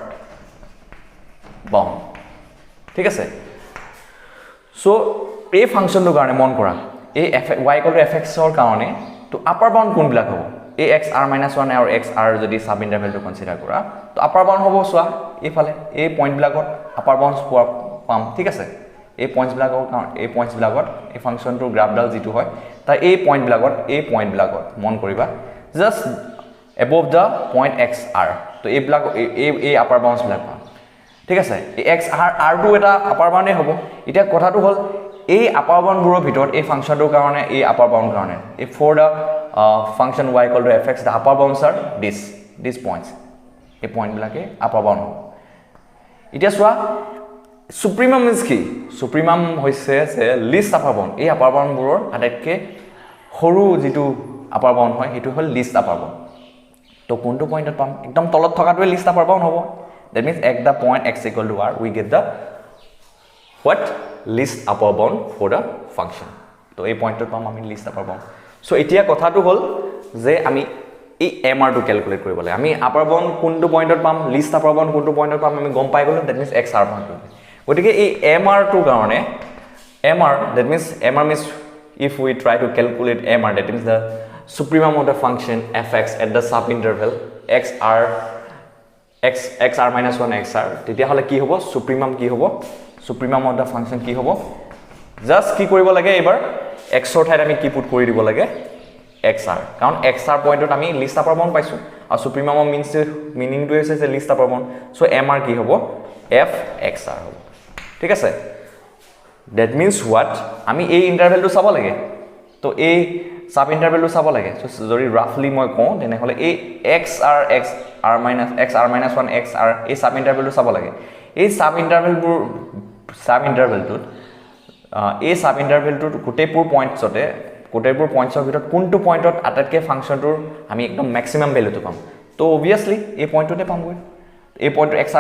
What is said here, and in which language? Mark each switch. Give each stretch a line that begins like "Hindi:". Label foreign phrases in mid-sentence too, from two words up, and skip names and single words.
Assamese: bound ঠিক আছে সো এই ফাংশনটোৰ কাৰণে মন কৰা এই y fx ৰ কাৰণে তো
English: upper bound
Assamese: কোনবিলাক হ'ব এই x r minus 1 আৰু x r যদি সাব ইন্টারভেলটো কনসিডাৰ কৰা তো
English: upper bound
Assamese: হ'ব সোৱা এইফালে এই পইণ্ট বিলাকত
English: upper bound
Assamese: পাম ঠিক আছে এই পইণ্টস বিলাকত এই ফাংশনটোৰ গ্ৰাফডাল যেটো হয় তাৰ এই পইণ্ট বিলাকত মন কৰিবা
English: just above the point
Assamese: xr তো এই বিলাক এই
English: upper bounds
Assamese: বিলাক পাম ঠিক আছে এই xr r2 এটা
English: upper boundএ
Assamese: হ'ব এটা কথাটো হল এই
English: upper boundবোৰৰ
Assamese: ভিতৰত এই ফাংশনটোৰ কাৰণে এই
English: upper bound
Assamese: কাৰণে এই
English: for the function y equal to fx the upper bounds are these points
Assamese: এই পইণ্ট বিলাকে
English: upper bound
Assamese: হ'ব এটা সোৱা
English: supremum is
Assamese: কি supremum হৈছে যে
English: least upper bound
Assamese: এই upper bound বোৰৰ আটাইতকৈ সৰু যেটো upper bound হয় হেতু হল
English: least upper bound
Assamese: তো কোনটো পইণ্টত পাম একদম তলত থকাটোৱে
English: least upper bound
Assamese: হ'ব
English: that means at the point x equal to r we get the what least upper bound for the function
Assamese: তো এই পইণ্টত পাম আমি
English: least upper bound
Assamese: so এতিয়া কথাটো হল যে আমি এই mr টো ক্যালকুলেট কৰিব লাগে আমি upper bound কোনটো পইণ্টত পাম
English: least upper bound
Assamese: কোনটো পইণ্টত পাম আমি গম পাই গলো
English: that means x r bound
Assamese: গতিকে এই mr টো কাৰণে mr
English: that means mr means if we try to calculate mr that means the supremum of the function fx at the sub interval
Assamese: x r minus 1 xr তেতিয়া হলে কি হ'ব
English: supremum of the function
Assamese: কি হ'ব জাস্ট কি কৰিব লাগে এবাৰ x ৰ ঠাইত আমি কি পুট কৰি দিব লাগে xr কাৰণ xr পইণ্টত আমি
English: least upper bound
Assamese: পাইছো আৰু supremum meaning টো হৈছে যে
English: least upper bound
Assamese: so mr কি হ'ব f xr হ'ব ঠিক আছে
English: that means what
Assamese: আমি এই ইন্টারভেলটো চাব লাগে তো এই
English: sub intervalটো
Assamese: চাব লাগে সো যদি রাফলি মই কওঁ তেনে হলে এই x r minus 1 xr এই
English: sub intervalটো
Assamese: চাব লাগে এই সাব ইন্টারভেলটো গোটেইপুৰ পইণ্টছৰ ভিতৰত কোনটো পইণ্টত আটাইতকৈ ফাংশনটোৰ আমি একদম
English: maximum valueটো
Assamese: পাম তো অবভিয়াসলি এই পইণ্টটোতে পামগৈ এই পইণ্ট xr